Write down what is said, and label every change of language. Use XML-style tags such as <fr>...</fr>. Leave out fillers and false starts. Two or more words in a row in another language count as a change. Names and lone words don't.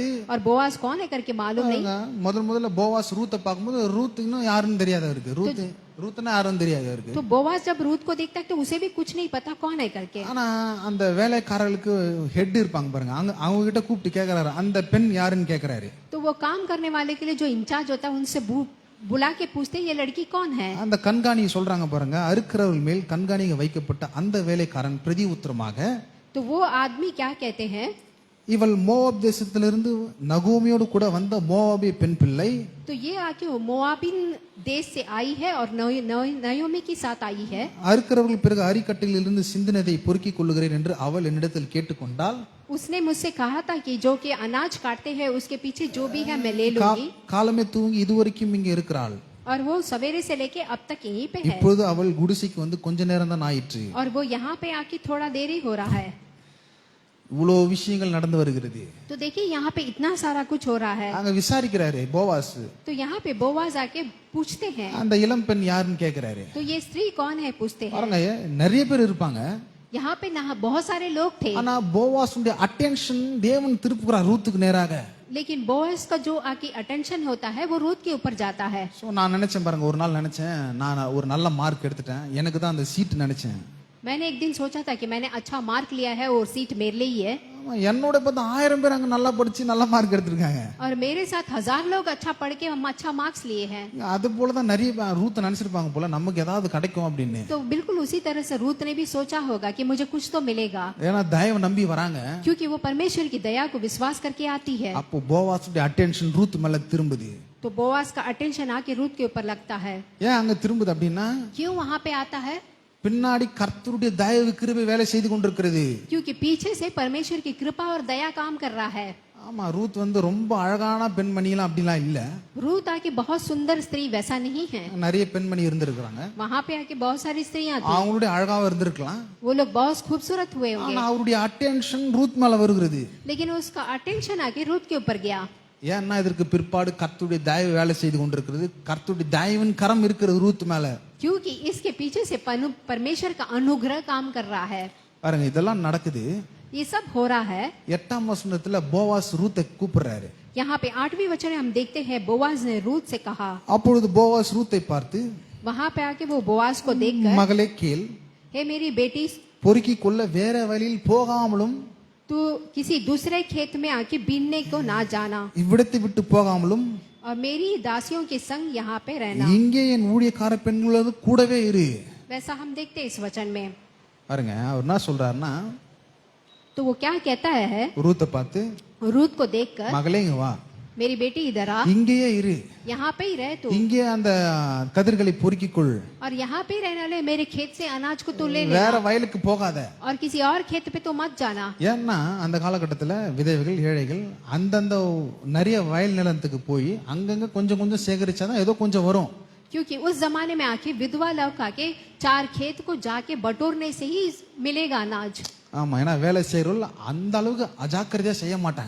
<hi>और बोवास कौन है करके मालूम नहीं.</hi> <ta>முதல்ல போவாஸ் ரூத்தை பார்க்கும்போது ரூத் இன்னும் யாருன்னு தெரியாது அவருக்கு. ரூத்னா யாருன்னு தெரியாது அவருக்கு.</ta> <hi>तो बोवास जब रूत को देखता है तो उसे भी कुछ नहीं पता कौन है करके.</hi> <ta>ஆனா அந்த வேலைக்காரர்களுக்கு ஹெட் இருப்பாங்க பாருங்க, அவங்க கிட்ட கூப்பிட்டு கேக்குறாரு, அந்த பெண் யாருன்னு கேக்குறாரு.</ta> <hi>तो वो काम करने वाले के लिए जो इंचार्ज होता है उनसे बुला के पूछते हैं ये लड़की कौन है.</hi> <ta>அந்த கண்காணி சொல்றாங்க பாருங்க, அறுக்கிறவர்கள் மேல் கண்காணிக்க வைக்கப்பட்ட அந்த வேலைக்காரன் பிரதி உத்தரமாக,</ta> <hi>तो वो आदमी क्या कहते हैं,</hi> <ta>இவள் மோவாப் தேசத்திலிருந்து நகோமியோடு கூட வந்த மோவாபிய பெண் பிள்ளை,</ta> <hi>तो ये आके मोआबिन देश से आई है और नयोमी के साथ आई है.</hi> <ta>அறுக்கிறவர்கள் பிறகு அரிக்கட்டில் இருந்து சிந்தினதை பொறுக்கிக் கொள்ளுகிறேன் என்று அவள் என்னிடத்தில் கேட்டுக்கொண்டால்,</ta> <hi>उसने मुझसे कहा था कि जो कि अनाज काटते हैं उसके पीछे जो भी है मैं ले लूंगी.</hi> <ta>காலமே தூங்கி இதுவரைக்கும் இங்கே இருக்கிறாள்.</ta> <hi>और वो सवेरे से लेके अब तक यहीं पे है,</hi> <ta>இப்போது அவள் குடிசைக்கு வந்து கொஞ்ச நேரம் தான் ஆயிற்று.</ta> <hi>और वो यहाँ पे आके थोड़ा देरी हो रहा है.</hi> <ta>இவ்வளோ விஷயங்கள் நடந்து வருகிறது.</ta> <hi>तो देखिए यहाँ पे इतना सारा कुछ हो रहा है.</hi> <ta>அங்க விசாரிக்கிறாரு போவாஸ்,</ta> <hi>तो यहाँ पे बोवाज आके पूछते हैं,</hi> <ta>அந்த இளம் பெண் யாருன்னு கேக்குறாரு.</ta> <hi>तो ये स्त्री कौन है पूछते हैं.</hi> <ta>பாருங்க நிறைய பேர் இருப்பாங்க,</ta> <hi>यहाँ पे ना बहुत सारे लोग थे,</hi> <ta>ஆனா போவாஸுடைய அட்டென்ஷன் தேவன் திருப்புகிறார் ரூத்துக்கு நேராக.</ta> <hi>लेकिन बोअज का जो आके अटेंशन होता है वो रूत के ऊपर जाता है.</hi> <ta>சோ நான் நினைச்சேன் பாருங்க, ஒரு நாள் நினைச்சேன் நான் ஒரு நல்ல மார்க் எடுத்துட்டேன், எனக்கு தான் அந்த சீட் நினைச்சேன்.</ta> <hi>मैंने एक दिन सोचा था कि मैंने अच्छा मार्क लिया है और सीट मेरे लिए ही है.</hi> <ta>என்னோட பார்த்தா 1000 பேர் அங்க நல்லா படிச்சு நல்ல மார்க் எடுத்திருக்காங்க.</ta> <hi>और मेरे साथ 1000 लोग अच्छा पढ़ के हम अच्छा मार्क्स लिए हैं.</hi> <ta>அது போல தான் நிறைய ரூத் நினைச்சிருப்பாங்க போல, நமக்கு ஏதாவது கிடைக்கும் அப்படின்னு.</ta> <hi>तो बिल्कुल उसी तरह से रूत ने भी सोचा होगा कि मुझे कुछ तो मिलेगा,</hi> <ta>ஏன்னா தயவு நம்பி வராங்க.</ta> <hi>क्योंकि वो परमेश्वर की दया को विश्वास करके आती है.</hi> <ta>அப்போ போவாஸுடைய அட்டென்ஷன் ரூத் மேல திரும்புது.</ta> <hi>तो बोआज का अटेंशन आके रूत के ऊपर लगता है.</hi> <ta>ஏன் அங்க திரும்புது அப்படின்னா,</ta> <hi>क्यों वहां पे आता है?</hi> <ta>பின்னாடி கர்த்தருடைய தயவு கிருபை வேலை செய்து கொண்டிருக்கிறது.</ta> <hi>क्योंकि पीछे से परमेश्वर की कृपा और दया काम कर रहा है.</hi> <ta>ஆமா, ரூத் வந்து ரொம்ப அழகான பெண்மணிலாம் அப்படிலாம் இல்ல.</ta> <hi>रूत आके बहुत सुंदर स्त्री वैसा नहीं है.</hi> <ta>நிறைய பெண்மணி இருந்திருக்காங்க,</ta> <hi>वहां पे आके बहुत सारी स्त्रियां थी,</hi> <ta>அவங்களுடைய அழகாக இருந்திருக்கலாம்.</ta> <hi>वो लोग बहुत खूबसूरत हुए</hi> <ta>ஆனா</ta> <hi>होंगे,</hi> <ta>அவருடைய அட்டென்ஷன் ரூத் மேல வருகிறது.</ta> <hi>लेकिन उसका अटेंशन आके रूत के ऊपर गया.</hi> <ta>ஏன்னா இதற்கு பிற்பாடு கர்த்தருடைய தயவு வேலை செய்து கொண்டிருக்கிறது, கர்த்தருடைய தயவின் கரம் இருக்கிறது ரூத் மேல.</ta> <hi>क्योंकि इसके पीछे से परमेश्वर का अनुग्रह काम कर रहा है.</hi> <ta>பாருங்க இதெல்லாம் நடக்குது.</ta> <hi>ये सब हो रहा है.</hi> <ta>8ஆம் வசனத்துல போவாஸ் ரூத்தை கூப்பிடுறாரு.</ta> <hi>यहाँ पे 8वीं वचन में हम देखते हैं बोआज ने रूत से कहा.</hi> <ta>அப்பொழுது போவாஸ் ரூத்தை பார்த்து,</ta> <hi>वहां पे आके वो बोआज को देखकर,</hi> <ta>மகளே கேள்,</ta> <hi>हे मेरी बेटी,</hi> <ta>பொறுக்கிக் கொள்ள வேற வழியில் போகாமலும்,</ta> <hi>तू किसी दूसरे खेत में आके बीनने को ना जाना,</hi> <ta>இவ்விடத்தை விட்டு போகாமலும்,</ta> <hi>और मेरी दासियों के संग यहाँ पे रहना.</hi> <ta>இங்கே என் ஊழியக்கார பெண்களோடு கூடவே இரு.</ta> <hi>वैसा हम देखते हैं इस वचन में.</hi> <ta>பாருங்க அவர் என்ன சொல்றாருன்னா,</ta> <hi>तो वो क्या कहता है,</hi> <ta>ரூத்தை பார்த்து,</ta> <hi>रूत को देखकर,</hi> <ta>மகளே இங்க வா,</ta> <hi>मेरी बेटी इधर आ,</hi> <ta>இங்கேயே இரு,</ta> <hi>यहाँ पे ही रह तू,</hi> <ta>இங்கே அந்த கதிர்களை பொறுக்கிக் கொள்,</ta> <hi>और यहाँ पे ही रहने वाले मेरे खेत से अनाज को तू ले ले,</hi> <ta>வேற வயலுக்கு போகாத.</ta> <hi>और किसी और खेत पे तो मत जाना.</hi> <ta>ஏன்னா அந்த காலகட்டத்துல விதவைகள் ஏழைகள் அந்தந்த நிறைய வயல் நிலத்துக்கு போய் அங்கங்க கொஞ்சம் கொஞ்சம் சேகரிச்சாதான் ஏதோ கொஞ்சம் வரும்.</ta> <hi>क्योंकि उस जमाने में आके विधवा लोग आके 4 खेत को जाके बटोरने से ही मिलेगा अनाज,</hi> <ta>ஆமா, ஏன்னா வேலை செய்யறவர்கள் அந்த அளவுக்கு அஜாக்கிரதையா செய்ய மாட்டாங்க.</ta>